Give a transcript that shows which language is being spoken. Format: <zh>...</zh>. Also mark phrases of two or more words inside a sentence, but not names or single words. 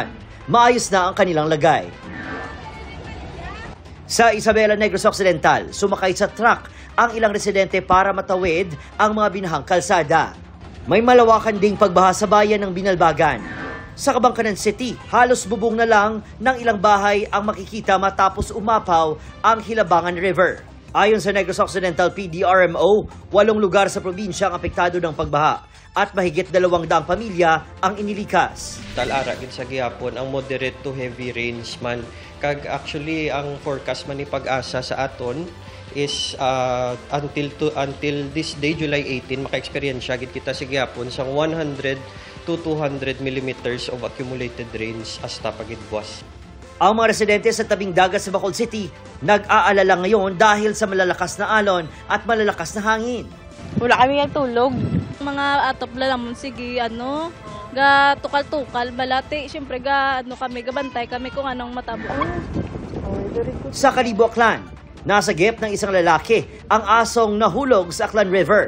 <tl>Maayos na ang kanilang lagay. Sa Isabela, Negros Occidental, sumakay sa truck ang ilang residente para matawid ang mga binahang kalsada. May malawakan ding pagbaha sa bayan ng Binalbagan. Sa Kabangkanan City, halos bubong na lang ng ilang bahay ang makikita matapos umapaw ang Hilabangan River. Ayon sa Negros Occidental PDRMO, 8 lugar sa probinsya ang apektado ng pagbaha at mahigit 200 pamilya ang inilikas.</tl> <hil>Talara gid sa gihapon ang</hil> <en>moderate to heavy rains</en> <hil>man kag actually ang forecast man ni Pag-asa sa aton is</hil> <en>until this day</en> <hil>July 18 maka-experience gid kita sa gihapon sa</hil> <en>100 to 200 millimeters of accumulated rains</en> <hil>hasta pagid buwas.</hil> <tl>Ang mga residente sa tabing dagat sa Bacolod City nag-aalala ngayon dahil sa malalakas na alon at malalakas na hangin.</tl> <hil>Wala kami tulog. Mga atop lamon sige ga tukal-tukal balati syempre kami gabantay kami kung anong matabo.</hil> <tl>Sa Kalibo, Aklan, nasagip ng isang lalaki ang asong nahulog sa Aklan River.</tl>